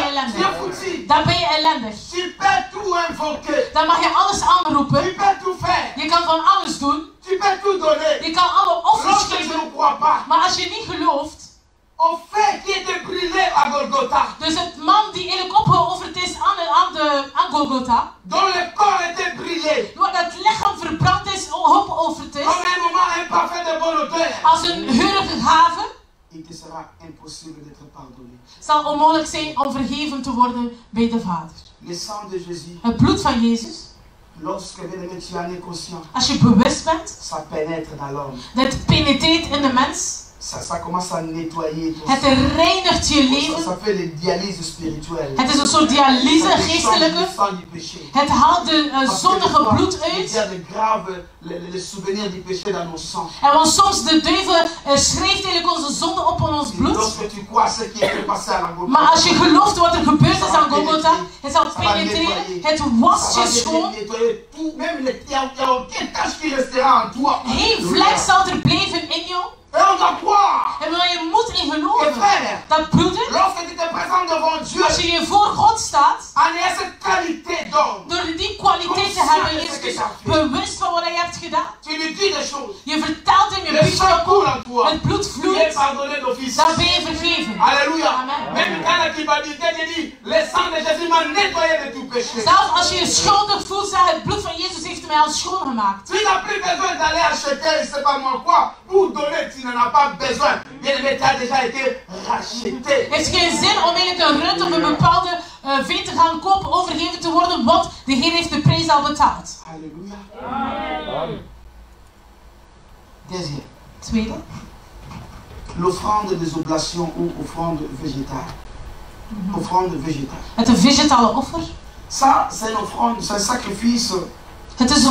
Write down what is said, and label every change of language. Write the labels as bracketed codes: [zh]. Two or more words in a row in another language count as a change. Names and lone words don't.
[fr] Alléluia. Tu es [nl] ellendig. [fr] foutu. [nl] Dan ben je ellendig. [fr] Tu peux tout invoquer. [nl] Dan mag je alles [fr] Tu [nl] aanroepen. [fr] peux tout faire. [nl] Je kan van alles doen. [fr] Tu peux tout donner. [nl] Je kan alle offers [fr] Lorsque tu [nl] geven. [fr] ne crois pas [nl] Maar als je niet gelooft, [fr] au fait qui était brûlé à Golgotha, [nl] dus het man die eigenlijk opgeofferd is aan Golgotha, [fr] dont le corps était brûlé, [nl] waar het lichaam verbrand is, opgeofferd is, [fr] comme un moment un parfait de bonne odeur, [nl] als een geurige gave, [fr] il te sera impossible d'être pardonné. [nl] zal onmogelijk zijn om vergeven te worden bij de Vader. [fr] Le sang de Jésus, [nl] Het bloed van Jezus, [fr] lorsque bien-aimé, tu en es conscient, [nl] als je bewust bent, [fr] ça pénètre dans l'homme. [nl] dat penetreert in de mens. [fr] Ça commence à nettoyer ton [nl] Het reinigt je [fr] sang. [nl] leven. [fr] Ça fait les dialyses spirituelles. [nl] Het is een soort dialyse, [fr] Ça change [nl] geestelijke. [fr] le sang du péché. [nl] Het haalt de [fr] Parce que [nl] zondige [fr] des fois, [nl] bloed [fr] il [nl] uit. [fr] y a de graves les souvenirs du péché dans nos sangs. [nl] En want soms de duivel schrijft eigenlijk onze zonde op in ons bloed. [fr] Lorsque tu crois ce qui est passé à la Golgotha, [nl] Maar als je gelooft wat er gebeurd is aan Golgotha, het zal penetreren, het wast [fr] ça [nl] je [fr] va [nl] schoon. [fr] nettoyer tout, même il n'y a aucune tâche qui restera en toi. [nl] Geen vlek zal er blijven in jou. [fr] Et on doit croire. [nl] En wil je moet in [fr] Et [nl] geloven. [fr] frère, [nl] Dat broeder, [fr] lorsque tu te présentes devant Dieu, [nl] als je je voor God staat, [fr] en ayant cette qualité d'homme, [nl] door die kwaliteit te hebben, Jezus, bewust van wat hij hebt gedaan. [fr] tu lui dis des choses. [nl] Je vertelt hem, je [fr] Le sang [nl] biedt [fr] coule en toi. [nl] het bloed [fr] Tu es [nl] vloeit, [fr] pardonné d'office. [nl] dan ben je vergeven. [fr] Alléluia. Amen. Même quand la culpabilité te dit, le sang de Jésus m'a nettoyé de tout péché. [nl] Zelfs als je je schuldig voelt, zeg het bloed van Jezus heeft mij al schoongemaakt. [fr] Tu n'as plus besoin d'aller acheter, je ne sais pas moi quoi, pour donner, tu n'en as pas besoin. Bien aimé, tu as déjà été racheté. [nl] Het heeft geen zin om eigenlijk een rund of een bepaalde vee te gaan kopen, overgeven te worden, want de Heer heeft de prijs al betaald. [fr] Alléluia. Amen. Deuxième, [nl] Tweede, [fr] l'offrande des oblations ou offrande végétale. Offrande végétale. [nl] het vegetale offer. [fr] Ça, c'est une offrande, c'est un sacrifice [nl] Het is een